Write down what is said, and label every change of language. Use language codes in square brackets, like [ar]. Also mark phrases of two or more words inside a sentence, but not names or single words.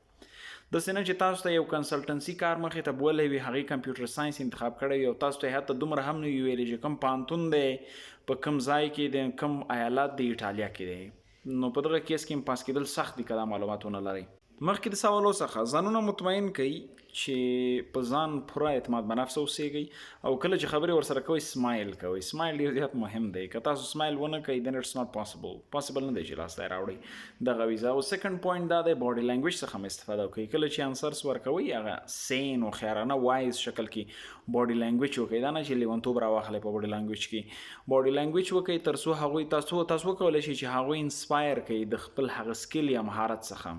[ps] داسې نه چې تاسو ته یو کنسلټنسي کار مخې ته بولی وي، هغې [en] computer science [ps] انتخاب کړی وي او تاسو ته حتی دومره هم نه وي ویلي چې کوم پوهنتون دی، په کوم ځای کې دی، کوم ایالت د ایټالیا کې دی. نو په دغه کیس کې هم پاس کېدل سخت دي که دا معلومات ونه لرئ. مخکې د سوالو څخه ځانونه مطمئن کړئ چې په ځان پوره اعتماد به نفس اوسېږئ او کله چې خبرې ورسره کوئ سمایل کوئ. سمایل ډېر زیات مهم دی. که تاسو سمایل ونه کوئ [en] then it's not possible [ps] نه دی چې لاسته یې راوړئ دغه ویزا. او [en] second point [ps] دا دی، [en] body language [ps] څخه هم استفاده وکړئ. کله چې انسرس ورکوئ هغه سین و خیرانه وایز شکل کې [en] body language [ps] وکړئ. دا نه چې لیونتوب راواخلئ په [en] body language [ps] کې. [en] body language [ps] وکړئ تر څو هغوی تاسو وکولی شئ چې هغوی انسپایر کړئ د خپل هغه سکل یا مهارت څخه.